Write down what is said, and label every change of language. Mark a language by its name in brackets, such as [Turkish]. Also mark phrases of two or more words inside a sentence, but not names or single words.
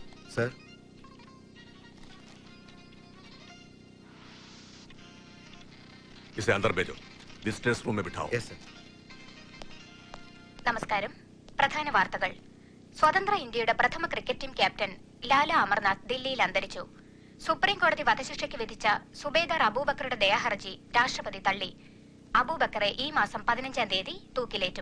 [Hindi] सर इसे अंदर भेजो, विजिटर्स रूम में बिठाओ। [English] yes sir [Malayalam] നമസ്കാരം. പ്രധാന വാർത്തകൾ. സ്വതന്ത്ര ഇന്ത്യയുടെ പ്രഥമ ക്രിക്കറ്റ് ടീം ക്യാപ്റ്റൻ ലാല അമർനാഥ് ദില്ലിയിൽ അന്തരിച്ചു. സുപ്രീം കോടതി വധശിക്ഷയ്ക്ക് വിധിച്ച സുബേദാർ അബൂബക്കറുടെ ദയാഹർജി രാഷ്ട്രപതി തള്ളി. അബൂബക്കറെ ഈ മാസം 15-ാം തീയതി തൂക്കിലേറ്റും.